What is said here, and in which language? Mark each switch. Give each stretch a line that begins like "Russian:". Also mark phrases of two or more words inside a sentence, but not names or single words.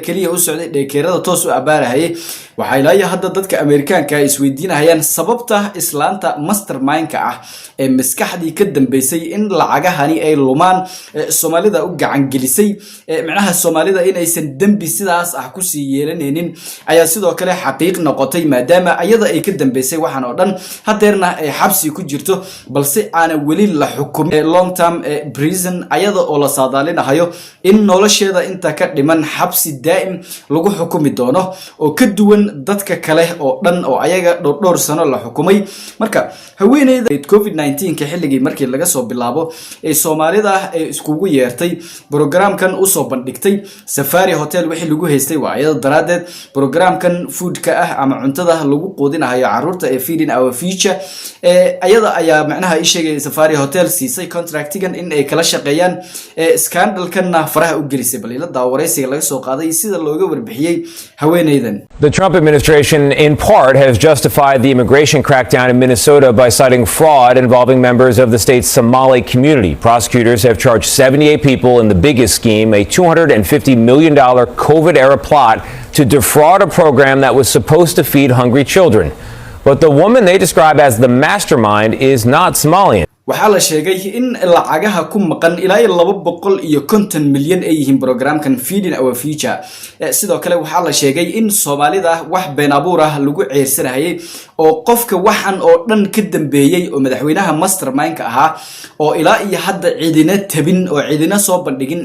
Somali: kaliya u socday dheekeerada toos u abaarahayay waxa ilaa hadda dadka Ameerikaanka ay isweydiinayaan sababta islaanta mastermind-ka ah ee maskaxdii ka dambeysay in lacagahani ay lumaan Soomaalida u gacan gelisay macnaha Soomaalida in aysan dambi sidaas ah ku sii yeelanaynin ayaa sidoo kale xaqiiq noqotay maadaama ayada ay ka dambeysay waxan oo dhan hadeerna ay xabsi ku jirto balse aan wali la xukumin
English: long term prison
Somali: ayada oo la saadaalinayo in nolosheeda inta ka dhiman xabsi daa'im lagu xukumi doono oo ka duwan dadka kale oo dhan oo ayaga dhowr sano la xukumay marka haweeneyda COVID-19 ka xilligii markii laga soo bilaabo ee Soomaalida ay iskugu yeertay programkan u soo bandhigtay Safari Hotel wixii lagu haystay waa ayada daraadeed programkan food-ka ah ama cuntada lagu quudinayo caruurta ee Feeding Our Future ayada ayaa macnaha ay sheegay Safari Hotel siisay contractigan in ay kala shaqeeyaan scandalkanna faraha u gelisay bal ila daawaraysiga laga soo qaaday sida looga warbixiyay haweeneydan.
English: The Trump administration in part has justified the immigration crackdown in Minnesota by citing fraud involving members of the state's Somali community. Prosecutors have charged 78 people in the biggest scheme, a $250 million COVID-era plot to defraud a program that was supposed to feed hungry children. But the woman they describe as the mastermind is not Somalian.
Somali: waxaa la sheegay in lacagaha ku maqan ilaa 250 milyan ay yihiin programkan Feeding Our Future sidoo kale waxaa la sheegay in Soomaalida wax been abuur ah lagu ceersanayay oo qofka waxan oo dhan ka dambeeyay oo madaxweynaha mastermind-ka ahaa oo ilaa iyo hadda ciidina tabin oo ciidina soo bandhigin